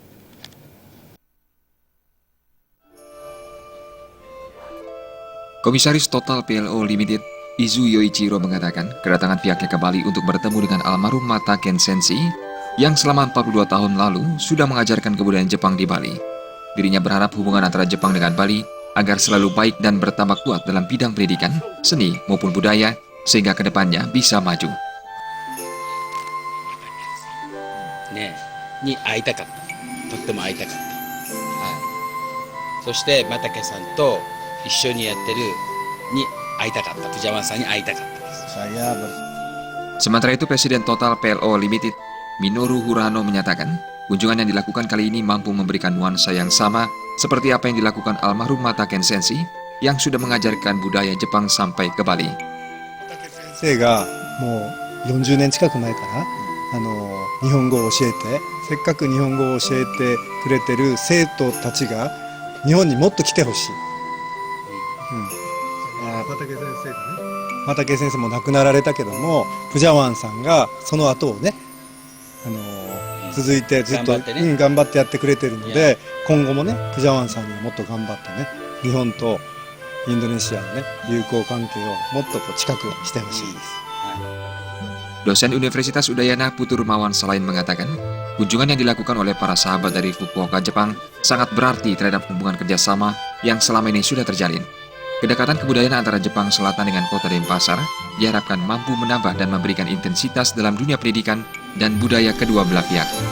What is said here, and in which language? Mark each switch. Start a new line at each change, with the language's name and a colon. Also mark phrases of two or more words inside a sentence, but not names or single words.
Indonesian: Komisaris Total PLO Limited, Izu Yoichiro mengatakan kedatangan pihaknya ke Bali untuk bertemu dengan almarhum Mata Ken Sensei yang selama 42 tahun lalu sudah mengajarkan kebudayaan Jepang di Bali. Dirinya berharap hubungan antara Jepang dengan Bali agar selalu baik dan bertambah kuat dalam bidang pendidikan, seni maupun budaya sehingga kedepannya bisa maju.
Japanese: ねに会いたかった。とっても会いたかった。はい。そして又家さんと一緒にやってるに会いたかった。プジャマさんに会いたかったです。
Indonesian: Sementara itu Presiden Total PLO Limited, Minoru Hurano menyatakan, kunjungan yang dilakukan kali ini mampu memberikan nuansa yang sama seperti apa yang dilakukan almarhum Mata Ken Sensei yang sudah mengajarkan budaya Jepang sampai ke Bali.
Japanese: 先生がもう40年近く前から日本語を教えて、せっかく日本語を教えてくれてる生徒たちが日本にもっと来てほしい。又家先生がね、又家先生も亡くなられたけども、プジャワンさんがその後をね、続いてずっと頑張ってやってくれてるので、今後もねプジャワンさんにもっと頑張ってね、日本とインドネシアのね友好関係をもっと近くしてほしいです。
Indonesian: Dosen Universitas Udayana Putu Rumawan selain mengatakan, kunjungan yang dilakukan oleh para sahabat dari Fukuoka, Jepang sangat berarti terhadap hubungan kerjasama yang selama ini sudah terjalin. Kedekatan kebudayaan antara Jepang Selatan dengan kota Denpasar diharapkan mampu menambah dan memberikan intensitas dalam dunia pendidikan dan budaya kedua belah pihak.